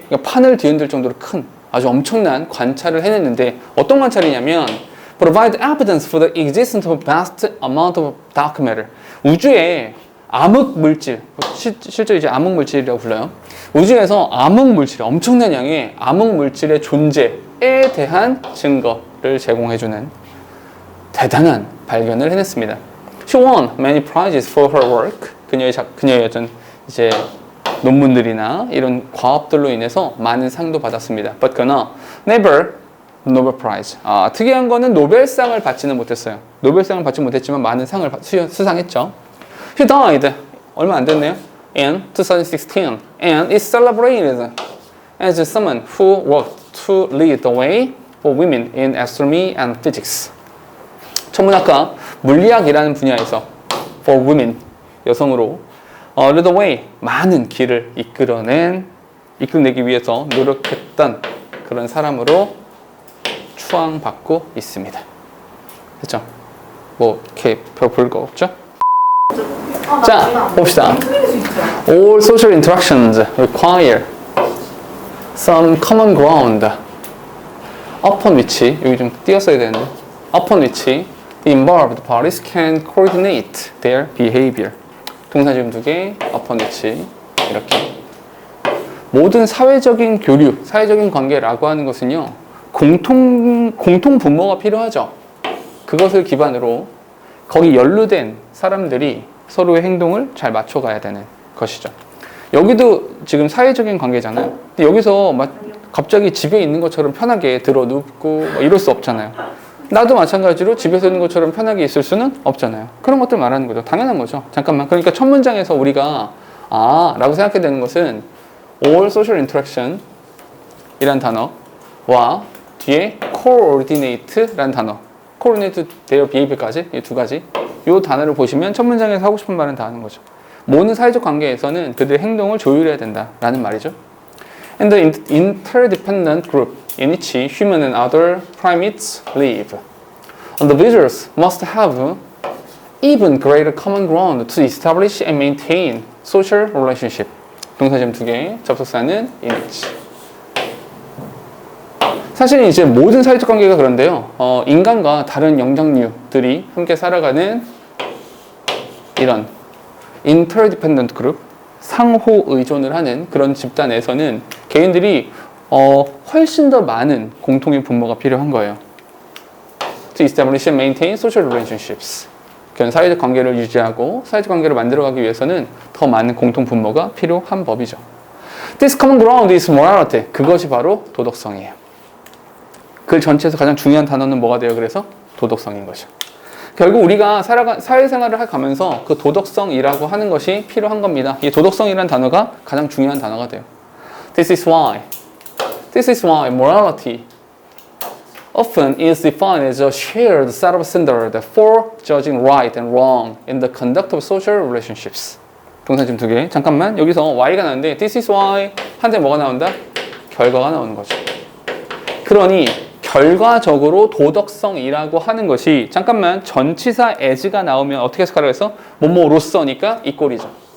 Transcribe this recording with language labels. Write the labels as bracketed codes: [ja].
[ko] 그러니까 판을 뒤흔들 정도로 큰 아주 엄청난 관찰을 해냈는데 어떤 관찰이냐면 [en] provide evidence for the existence of vast amount of dark matter. [ko] 우주에 암흑 물질, 실제 이제 암흑 물질이라고 불러요. 우주에서 암흑 물질, 엄청난 양의 암흑 물질의 존재에 대한 증거를 제공해주는 대단한 발견을 해냈습니다. [en] She won many prizes for her work. [ko] 그녀의 어떤 이제 논문들이나 이런 과업들로 인해서 많은 상도 받았습니다. [en] But [ko] 그러나 [en] never Nobel Prize. [ko] 특이한 거는 노벨상을 받지는 못했어요. 노벨상을 받지 못했지만 많은 상을 수상했죠. [en] He died [ko] 얼마 안 됐네요. [en] In 2016 and is celebrated as someone who worked to lead the way for women in astronomy and physics. [ko] 천문학과 물리학이라는 분야에서 [en] for women [ko] 여성으로 [en] lead the way [ko] 많은 길을 이끌어내기 위해서 노력했던 그런 사람으로 추앙받고 있습니다. 됐죠? 뭐 이렇게 별 볼 거 없죠? 자, 봅시다. [en] All social interactions require some common ground upon which, [ko] 여기 좀 띄었어야 되는데, [en] upon which the involved parties can coordinate their behavior. [ko] 동사 지금 두 개, upon which 이렇게. 모든 사회적인 교류, 사회적인 관계라고 하는 것은요, 공통 분모가 필요하죠. 그것을 기반으로 거기 연루된 사람들이 서로의 행동을 잘 맞춰가야 되는 것이죠. 여기도 지금 사회적인 관계잖아요. 근데 여기서 막 갑자기 집에 있는 것처럼 편하게 들어 눕고 이럴 수 없잖아요. 나도 마찬가지로 집에서 있는 것처럼 편하게 있을 수는 없잖아요. 그런 것들 말하는 거죠. 당연한 거죠. 잠깐만. 그러니까 첫 문장에서 우리가 라고 생각해야 되는 것은 [en] all social interaction [ko] 이란 단어와 뒤에 coordinate라는 단어, [en] coordinate their behavior [ko] 까지 이 두 가지 이 단어를 보시면 첫 문장에서 하고 싶은 말은 다 하는 거죠. 모든 사회적 관계에서는 그들의 행동을 조율해야 된다라는 말이죠. [en] And the interdependent group in which human and other primates live. Individuals must have even greater common ground to establish and maintain social relationship. [ko] 동사 지금 두 개, 접속사는 in which. 사실 이제 모든 사회적 관계가 그런데요. 인간과 다른 영장류들이 함께 살아가는 이런 [en] interdependent group, [ko] 상호 의존을 하는 그런 집단에서는 개인들이 훨씬 더 많은 공통의 분모가 필요한 거예요. [en] To establish and maintain social relationships. [ko] 그런 사회적 관계를 유지하고 사회적 관계를 만들어가기 위해서는 더 많은 공통 분모가 필요한 법이죠. [en] This common ground is morality. [ko] 그것이 바로 도덕성이에요. 글 전체에서 가장 중요한 단어는 뭐가 돼요? 그래서 도덕성인 거죠. 결국 우리가 사회생활을 가면서 그 도덕성이라고 하는 것이 필요한 겁니다. 이 도덕성이라는 단어가 가장 중요한 단어가 돼요. [en] This is why morality often is defined as a shared set of standards for judging right and wrong in the conduct of social relationships. [ko] 동사 지금 2개. 잠깐만, 여기서 why가 나오는데 [en] this is why [ko] 한테 뭐가 나온다? 결과가 나오는 거죠. 그러니 결과적으로 도덕성이라고 하는 것이 잠깐만 전치사 as가 나오면 어떻게 해석하라고 해서 뭐뭐로서니까 이꼴이죠.